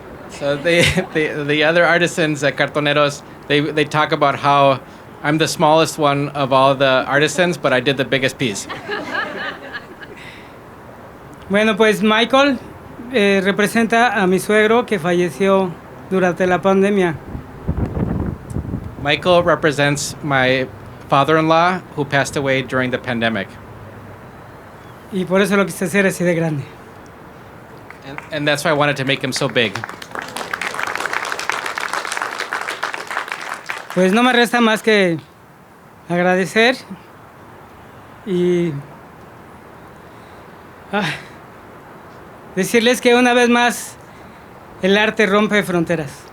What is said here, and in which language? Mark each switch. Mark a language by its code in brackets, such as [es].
[en] So the other artisans, cartoneros, they talk about how I'm the smallest one of all the artisans, but I did the biggest piece. [es] Bueno, pues Michael representa a mi suegro que falleció durante la pandemia. [en] Michael represents my father-in-law who passed away during the pandemic. [es] Y por eso lo quise hacer así de grande. [en] And that's why I wanted to make him so big. [es] Pues no me resta más que agradecer y decirles que una vez más el arte rompe fronteras.